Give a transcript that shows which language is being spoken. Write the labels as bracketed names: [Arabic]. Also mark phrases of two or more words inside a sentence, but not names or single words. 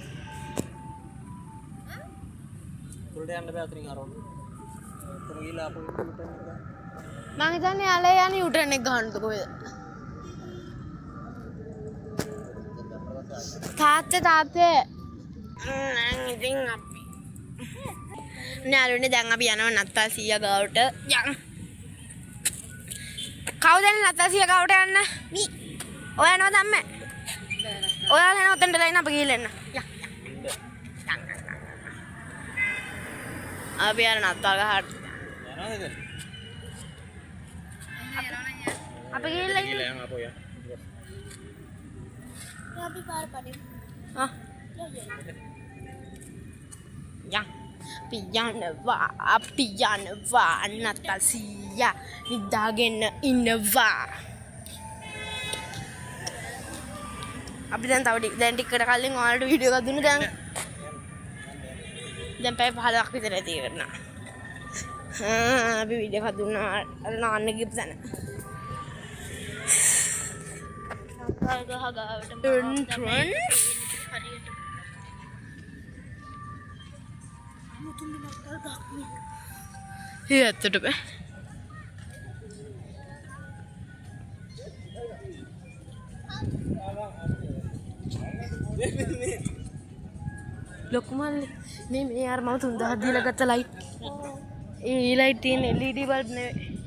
[Indonesian] Udah yang lebih ating aron. Tergila aku itu kan. [Sinhala] මං හිතන්නේ යාලා යන්නේ යුටර්න් එක ගන්නද කොහෙද? තාත්තේ ඉතින් අපි යාළුවනේ දැන් අපි යනවා නත්තල් සීයා ගාවට යන්. කවුද යන්නේ නත්තල් සීයා ගාවට යන්න? මී. ඔය යනවා දැම්මේ. ඔයාලා යනවා ඔතනට ලයින් අප ගිහිල්ලා එන්න. යන්. අපි යන නත්තල් ගහට. යනවාද? අපි ගිහිල්ලා [Indonesian] Gila yang apa ya? [Sinhala] අපි පාර පඩේ. Ah. Yang අපි යනවා නත්තල් සීයා නිදාගෙන ඉන්නවා. අපි දැන් දැන් ටිකට කලින් ඔයාලට වීඩියෝ එකක් දුන්නා දැන් පැය 15ක් විතර තියෙනවා. අපි වීඩියෝ එකක් දුන්නා අර නාන්න ගිහපු තැන. Entrance. [Indonesian] Iya, tutup ya. [Sinhala] ලොකුම මේ අර මම 3000ක් දීලා ගත්ත ලයිට්. ඒ ලයිට් තියෙන LED බල්බ් නෙවෙයි.